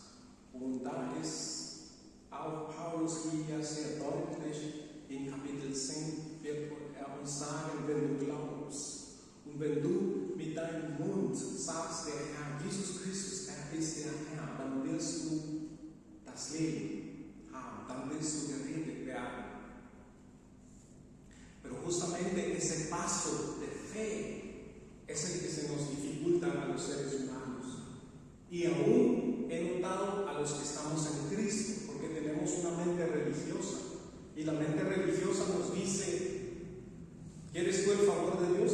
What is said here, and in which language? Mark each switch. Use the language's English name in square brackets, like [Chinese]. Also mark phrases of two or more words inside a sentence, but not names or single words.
[German] Und da ist auch Paulus hier sehr deutlich, in Kapitel 10 wird er uns sagen, wenn du glaubst und wenn du mit deinem Mund sagst, der Herr Jesus Christus, er ist der Herr, dann wirst du das Leben haben, dann wirst du gerettet werden. [Spanish] Pero justamente ese paso de fe es el que se nos dificulta a los seres humanos. Y aún he notado a los que estamos en Cristo, porque tenemos una mente religiosa. Y la mente religiosa nos dice, ¿quieres tú el favor de Dios?